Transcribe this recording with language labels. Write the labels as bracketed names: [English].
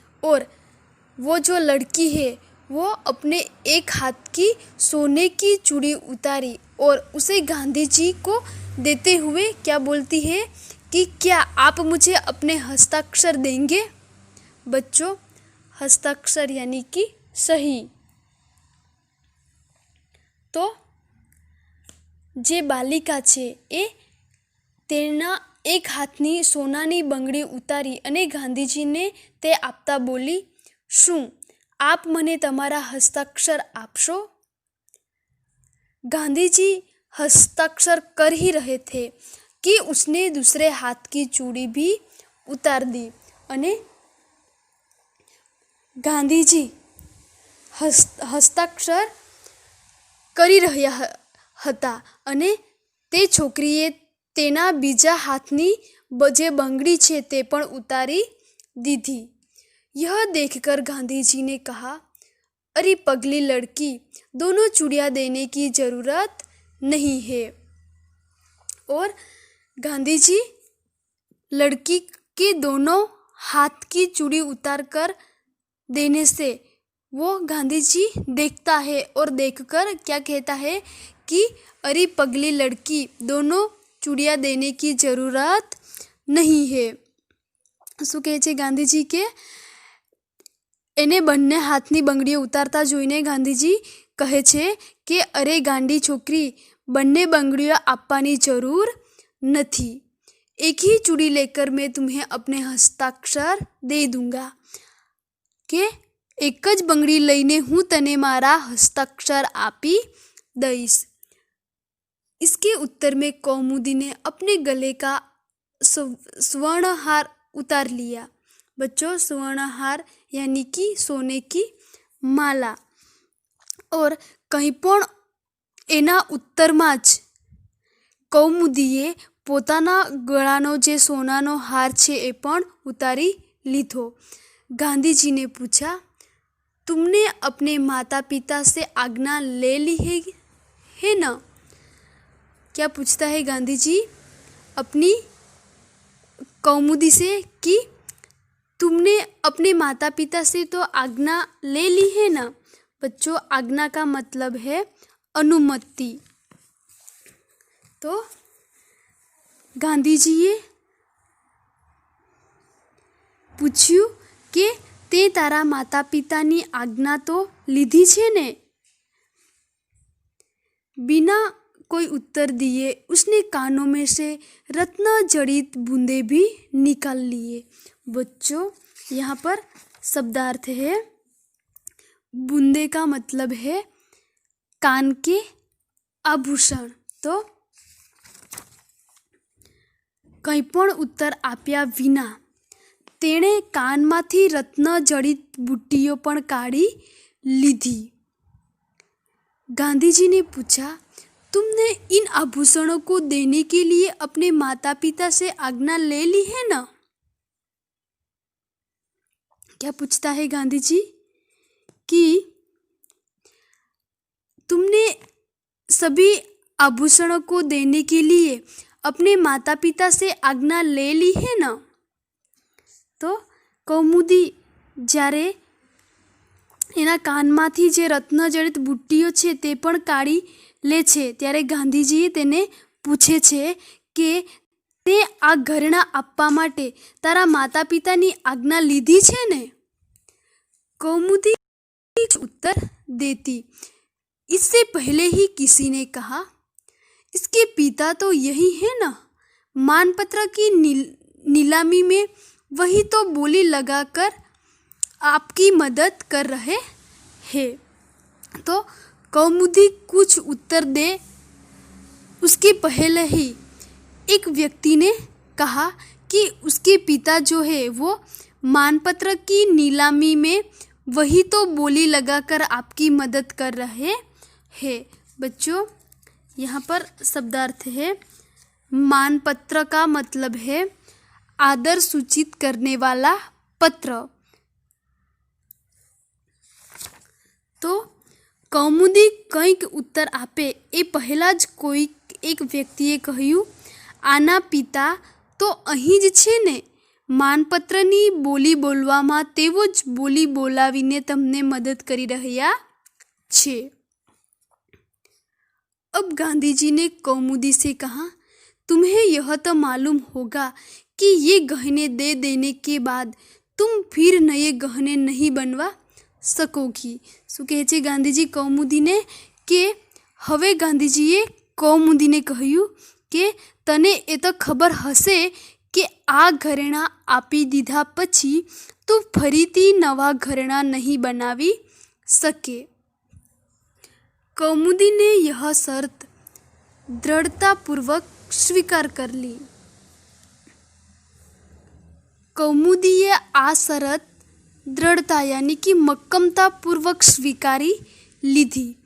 [Hindi] और वो जो लड़की है वो अपने एक हाथ की सोने की चूड़ी उतारी और उसे गांधी जी को देते हुए क्या बोलती है कि क्या आप मुझे अपने हस्ताक्षर देंगे? बच्चों, हस्ताक्षर यानी कि सही। [Gujarati] तो જે બાલિકા છે એ તેના એક હાથની સોનાની બંગડી ઉતારી અને ગાંધીજીને તે આપતા બોલી, શું આપ મને તમારા હસ્તાક્ષર આપશો? [Hindi] गांधीजी हस्ताक्षर कर ही रहे थे कि उसने दूसरे हाथ की चूड़ी भी उतार दी [Gujarati] અને ગાંધીજી હસ્તાક્ષર કરી રહ્યા હતા અને તે છોકરીએ તેના બીજા હાથની જે બંગડી છે તે પણ ઉતારી દીધી। [Hindi] यह देखकर गांधीजी ने कहा, अरे पगली लड़की, दोनों चूड़ियाँ देने की ज़रूरत नहीं है। और गांधीजी लड़की के दोनों हाथ की चूड़ी उतार कर देने से वो गांधीजी देखता है और देखकर क्या कहता है कि अरे पगली लड़की, दोनों चूड़ियाँ देने की ज़रूरत नहीं है। [Gujarati] શું કહે છે ગાંધીજી કે એને બંને હાથની બંગડીઓ ઉતારતા જોઈને ગાંધીજી કહે છે કે અરે ગાંડી છોકરી, બંને બંગડીઓ આપવાની જરૂર નથી। [Hindi] एक ही चूड़ी लेकर मैं तुम्हें अपने हस्ताक्षर दे दूंगा। [Gujarati] કે એક જ બંગડી લઈને હું તને મારા હસ્તાક્ષર આપી દઈશ। [Hindi] इसके उत्तर में कौमुदी ने अपने गले का स्वर्णहार उतार लिया। बच्चों, स्वर्णहार यानी कि सोने की माला। [Gujarati] और કંઈ પણ એના ઉત્તરમાં જ કૌમુદીએ પોતાના ગળાનો જે સોનાનો હાર છે એ પણ ઉતારી લીધો। [Hindi] गांधीजी ने पूछा, तुमने अपने माता पिता से आज्ञा ले ली है ना? क्या पूछता है गांधीजी अपनी कौमुदी से कि तुमने अपने माता पिता से तो आज्ञा ले ली है ना? बच्चों, आज्ञा का मतलब है अनुमति। [Gujarati] तो ગાંધીજીએ પૂછ્યું કે તે તારા માતા પિતાની આજ્ઞા તો લીધી છે ને? [Hindi] बिना कोई उत्तर दिए उसने कानों में से रत्न जड़ित बूंदे भी निकाल लिए। बच्चों, यहाँ पर शब्दार्थ है, बूंदे का मतलब है कान के आभूषण। [Gujarati] तो કંઈ પણ ઉત્તર આપ્યા વિના તેણે કાનમાંથી રત્ન જડિત બુટ્ટીઓ પણ કાઢી લીધી। [Hindi] गांधीजी ने पूछा, तुमने इन आभूषणों को देने के लिए अपने माता पिता से आज्ञा ले ली है ना? क्या पूछता है गांधीजी कि तुमने सभी आभूषणों को देने के लिए अपने माता पिता से आज्ञा ले ली है ना? [Gujarati] तो કૌમુદી જ્યારે એના કાનમાંથી જે રત્નજડિત બુટ્ટીઓ છે તે પણ કાઢી લે છે ત્યારે ગાંધીજી તેને પૂછે છે કે તે આ ઘરેણાં આપવા માટે તારા માતા પિતાની આજ્ઞા લીધી છે ને? [Hindi] કૌમુદી उत्तर देती, इससे पहले ही किसी ने कहा, इसके पिता तो यही है ना? मानपत्र की नीलामी में वही तो बोली लगाकर आपकी मदद कर रहे हैं। तो कौमुदी कुछ उत्तर दे उसके पहले ही एक व्यक्ति ने कहा कि उसके पिता जो है वो मानपत्र की नीलामी में वही तो बोली लगाकर आपकी मदद कर रहे हैं। बच्चों, यहाँ पर शब्दार्थ है, मानपत्र का मतलब है आदर सूचित करने वाला पत्र। [Gujarati] तो કૌમુદી કંઈક ઉત્તર આપે એ પહેલાં જ કોઈ એક વ્યક્તિએ કહ્યું, આના પિતા તો અહીં જ છે ને? માનપત્રની બોલી બોલવામાં તેઓ જ બોલી બોલાવીને તમને મદદ કરી રહ્યા છે। [Hindi] अब गांधी जी ने कौमुदी से कहा, तुम्हें यह तो मालूम होगा कि ये गहने दे देने के बाद तुम फिर नए गहने नहीं बनवा सकोगी। [Gujarati] શું કહે છે ગાંધીજી કૌમુદીને કે હવે ગાંધીજીએ કૌમુદીને કહ્યું કે તને એ તો ખબર હશે કે આ ઘરેણાં આપી દીધા પછી તું ફરીથી નવા ઘરેણાં નહીં બનાવી શકે। [Hindi] कौमुदी ने यह शर्त दृढ़तापूर्वक स्वीकार कर ली। [Gujarati] कौमुदीए आ शरत दृढ़ता यानी कि मक्कमता पूर्वक स्वीकारी ली थी।